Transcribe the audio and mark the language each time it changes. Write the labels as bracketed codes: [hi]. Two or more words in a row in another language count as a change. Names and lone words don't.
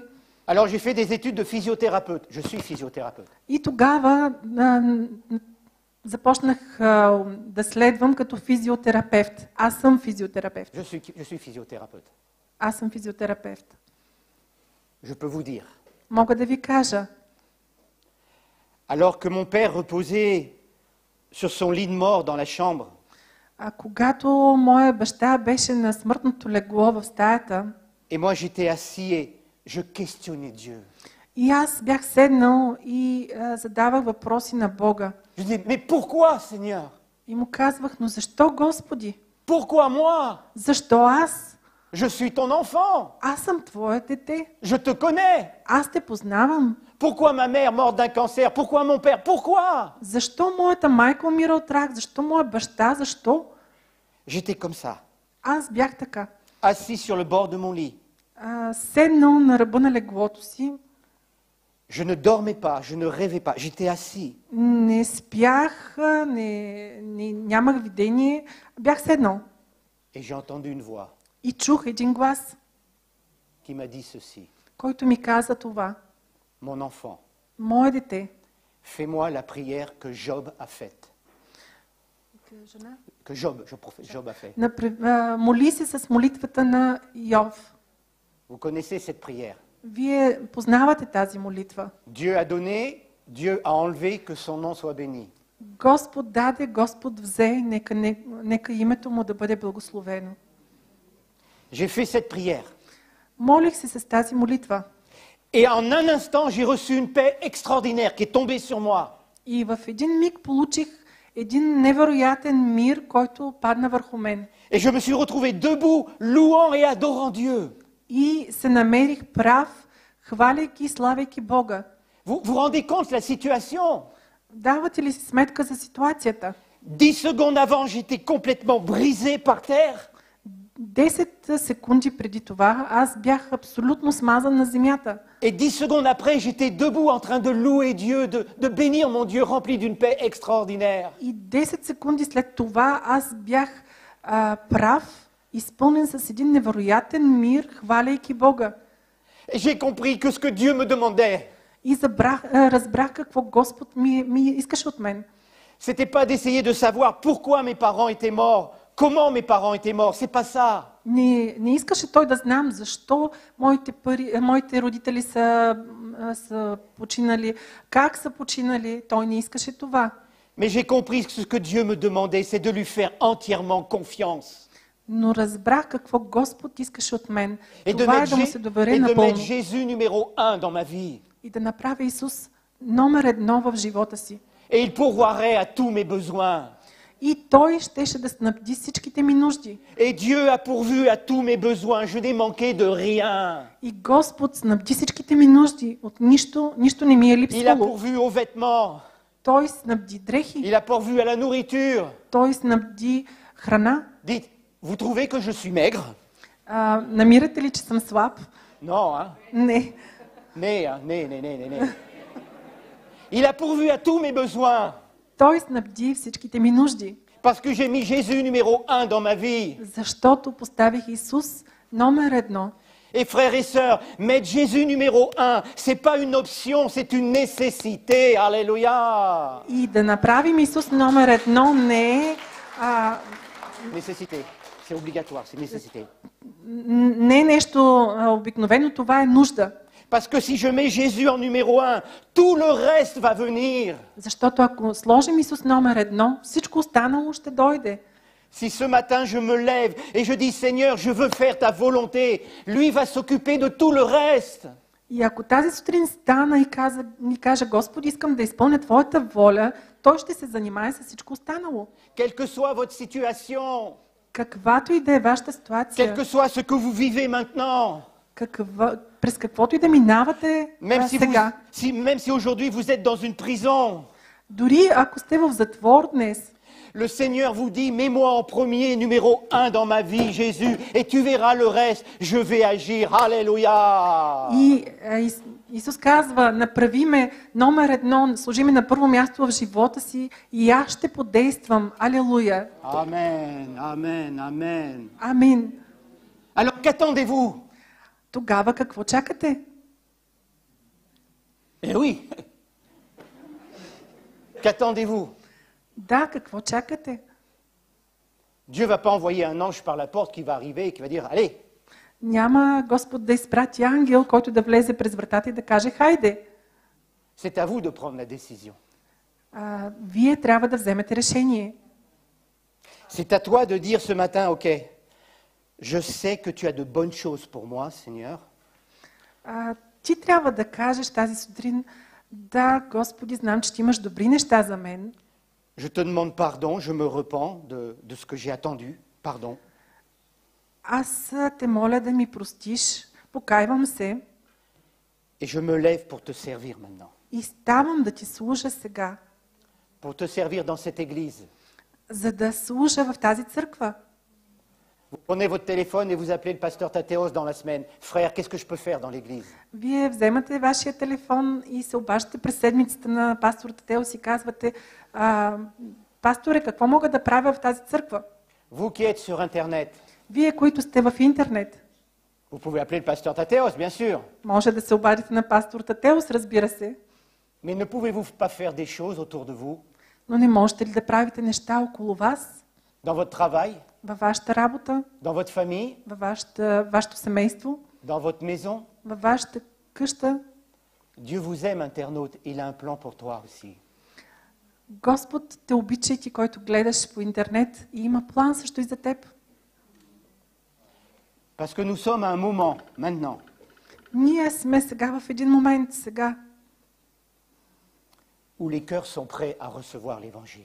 [fr] Alors j'ai fait des études de physiothérapeute. Je suis physiothérapeute. [bg] И тогава започнах да следвам като физиотерапевт. Аз съм физиотерапевт. [fr] Je suis physiothérapeute. [bg] Аз съм физиотерапевт. [fr] Je peux vous dire. [bg] Мога да ви кажа, [fr] Alors que mon père reposait sur son lit de mort dans la chambre, [bg] когато моя баща беше на смъртното легло в стаята, [fr] et moi j'étais assis et je questionnais Dieu. [bg] и аз бях седнал и задавах въпроси на Бога. [fr] Je dis, mais pourquoi, Seigneur? [bg] И му казвах, но защо, Господи? [fr] Pourquoi moi? [bg] Защо аз? [fr] Je suis ton enfant. [bg] Аз съм твое дете. [fr] Je te connais. [bg] Аз те познавам. [fr] Pourquoi ma mère morte d'un cancer? Pourquoi mon père? Pourquoi? [bg] Защо моята майка умира от рак? Защо моя баща? Защо? [fr] J'étais comme ça, [bg] Аз бях така. [fr] assis sur le bord de mon lit. [bg] Седнал на ръба на леглото си. [fr] Je ne dormais pas, je ne rêvais pas, j'étais assis. [bg] Не спях, нямах видение. Бях седнал. [fr] Et j'ai entendu une voix [bg] И чух един глас, [fr] qui m'a dit ceci. [bg] който ми каза това. [fr] Mon enfant, [bg] Мое дете, [fr] Fais-moi la prière que Job a faite. Que Job a fait. [bg] Моли се с молитвата на Йов. [fr] Vous connaissez cette prière. [bg] Вие познавате тази молитва. [fr] Dieu a donné, Dieu a enlevé, que son nom soit béni. [bg] Господ даде, Господ взе, нека името му да бъде благословено. [fr] J'ai fait cette prière. [bg] Молих се с тази молитва. [fr] Et en un instant, j'ai reçu une paix extraordinaire qui est tombée sur moi. [bg] И в един миг получих един невероятен мир, който падна върху мен. [fr] Et je me suis retrouvé debout, louant et adorant Dieu. [bg] И се намерих прав, хваляйки и славяйки Бога. [fr] Vous vous rendez compte de la situation? [bg] Давате ли си сметка за ситуацията? [fr] 10 secondes avant, j'étais complètement brisé par terre. [bg] 10 секунди преди това аз бях абсолютно смазан на земята. [fr] Et 10 secondes après, j'étais debout en train de louer Dieu, de bénir mon Dieu rempli d'une paix extraordinaire. [bg] И 10 секунди след това аз бях прав, изпълнен с един невероятен мир, хваляйки Бога. [fr] Et j'ai compris que ce que Dieu me demandait, [bg] И разбрах какво Господ ми искаше от мен. [fr] c'était pas d'essayer de savoir pourquoi mes parents étaient morts, comment mes parents étaient morts, c'est pas ça. [bg] Не искаше той да знам защо моите родители са починали, как са починали. Той не искаше това. [fr] Mais j'ai compris que ce que Dieu me demandait, c'est de lui faire entièrement confiance. [bg] Но разбрах какво Господ искаше от мен. [fr] Et de [bg] Това е да му се доверя напълно. [fr] mettre Jésus numéro 1 dans ma vie. [bg] И да направя Исус номер 1 в живота си. [fr] Et il pourvoirait à tous mes besoins. [bg] И Той щеше да снабди всичките ми нужди. [fr] Et Dieu a pourvu à tous mes besoins. Je n'ai manqué de rien. [bg] И Господ снабди всичките ми нужди. От нищо не ми е [fr] Il a [bg] липсвало. [fr] pourvu aux vêtements. [bg] Той снабди дрехи. [fr] Il a pourvu à la nourriture. [bg] Той снабди храна. [fr] Dites, vous trouvez que je suis maigre? [bg] Намирате ли, че съм слаб? [fr] Non, hein? [bg] Не. Né. [fr] Il a pourvu à tous mes besoins. [bg] Той снабди всичките ми нужди. [fr] Parce que j'ai mis Jésus numéro 1 dans ma vie. [bg] Защото поставих Исус номер 1. [fr] Et frères et sœurs, mettre Jésus numéro 1, c'est pas une option, c'est une nécessité. Alléluia. [bg] И да направим Исус номер 1 не е [fr] Nécessité. C'est obligatoire, c'est nécessité. [bg] не е нещо обикновено, това е нужда. [fr] Parce que si je mets Jésus en numéro 1, tout le reste va venir. [bg] Защото ако сложим Исус номер 1, всичко останало ще дойде. [fr] Si ce matin je me lève et je dis Seigneur, je veux faire ta volonté, lui va s'occuper de tout le reste. [bg] И ако тази сутрин стана и кажа, Господи, искам да изпълня Твоята воля, Той ще се занимае с всичко останало. [fr] Quelle que soit votre situation, [bg] Каквато и да е вашата [fr] quel [bg] ситуация, [fr] que soit ce que vous vivez maintenant, [bg] през каквото и да минавате сега, [fr] même si aujourd'hui vous êtes dans une prison, [bg] дори ако сте в затвор днес, [fr] le Seigneur vous dit, mets-moi en premier, numéro 1 dans ma vie, Jésus, et tu verras le reste, je vais agir. Alléluia. [bg] И Исус казва, направи ме номер 1, сложи ме на първо място в живота си и аз ще подействам. Алелуя. Амен, амен, амен. Амин. [fr] Alors qu'attendez-vous? [bg] Тогава какво чакате? [fr] Eh oui. Qu'attendez-vous? [bg] Да, какво чакате? [fr] Dieu va pas envoyer un ange par la porte qui va arriver et qui va dire, allez. [bg] Няма Господ да изпрати ангел, който да влезе през вратата и да каже, хайде. [fr] C'est à vous de prendre la décision. [bg] Вие трябва да вземете решение. [fr] C'est à toi de dire ce matin, ok, je sais que tu as de bonnes choses pour moi, Seigneur. [bg] Ти трябва да кажеш тази сутрин, да, Господи, знам, че ти имаш добри неща за мен. [fr] Je te demande pardon, je me repens de ce que j'ai attendu. Pardon. [bg] Аз те моля да ми простиш, покайвам се. [fr] Et je me lève pour te servir maintenant. [bg] И ставам да ти служа сега. [fr] Pour te servir dans cette église. [bg] За да служа в тази църква. [fr] Vous prenez votre téléphone et vous appelez le pasteur Thatéos dans la semaine. Frère, qu'est-ce que je peux faire dans l'église? [bg] Вие вземате вашия телефон и се обаждате през седмицата на пастор Татеос и казвате, пасторе, какво мога да правя в тази църква? [fr] Vous qui êtes sur Internet. [bg] Вие, които сте в интернет. [fr] Vous pouvez appeler le pasteur Thatéos, bien sûr. [bg] Може да се обадите на пастор Татеос, разбира се. [fr] Mais ne pouvez-vous pas faire des choses autour de vous, [bg] Но не можете ли да правите неща около вас, [fr] dans votre travail, [bg] във вашата работа, [fr] dans votre famille, [bg] във вашето семейство, [fr] dans votre maison? [bg] във вашата къща? [fr] Dieu vous aime, internaute, il a un plan pour toi aussi. [bg] Господ те обича и ти, който гледаш по интернет, и има план също и за теб. [fr] Parce que nous sommes à un moment, maintenant, [bg] Ние сме сега в един момент, сега, [fr] où les cœurs sont prêts à recevoir l'Évangile.